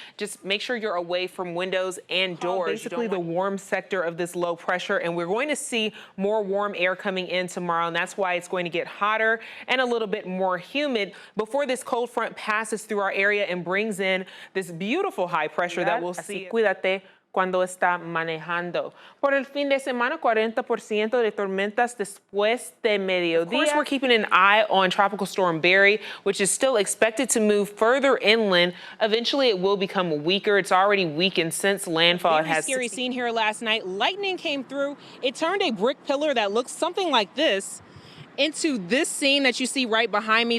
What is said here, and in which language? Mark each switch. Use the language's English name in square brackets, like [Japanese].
[English] Just make sure you're away from windows and doors. Basically the warm sector of this low pressure, and we're going to see more warm air coming in tomorrow, and that's why it's going to get hotter and a little bit more humid before this cold front passes through our area and brings in this beautiful high pressure that we'll see. [Spanish] Cuídate cuando está manejando. Por el fin de semana, 40% de tormentas después de mediodía. [English] Of course, we're keeping an eye on Tropical Storm Barry, which is still expected to move further inland. Eventually, it will become weaker. It's already weakened since landfall. Very scary scene here last night. Lightning came through. It turned a brick pillar that looks something like this into this scene that you see right behind me.